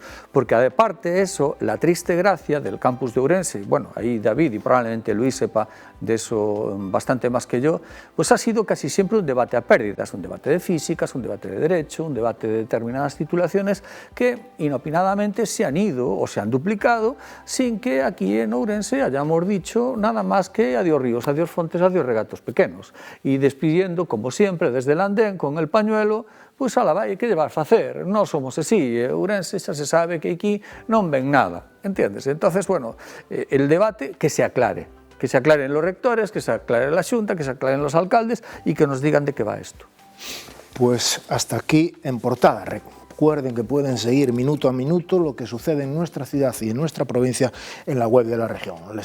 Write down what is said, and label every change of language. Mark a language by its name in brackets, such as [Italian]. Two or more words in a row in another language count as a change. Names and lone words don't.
[Spanish] Porque aparte de eso, la triste gracia del campus de Ourense, bueno, ahí David y probablemente Luis sepa de eso bastante más que yo, pues ha sido casi siempre un debate a pérdidas, un debate de físicas, un debate de derecho, un debate de determinadas titulaciones que inopinadamente se han ido o se han duplicado sin que aquí en Ourense hayamos dicho nada más que [Galician] adiós ríos, adiós fontes, adiós regatos pequenos, [Spanish] y despidiendo como siempre desde el andén con el pañuelo, pues [Galician] ala vai, que lle vas facer? Non somos así, Ourense xa se sabe que aquí non ven nada, entendes? [Spanish] Entonces, bueno, el debate que se aclaren los rectores, que se aclare la Xunta, que se aclaren los alcaldes y que nos digan de qué va esto. Pues hasta aquí en Portada. Recuerden que pueden seguir minuto a minuto lo que sucede en nuestra ciudad y en nuestra provincia en la web de la región.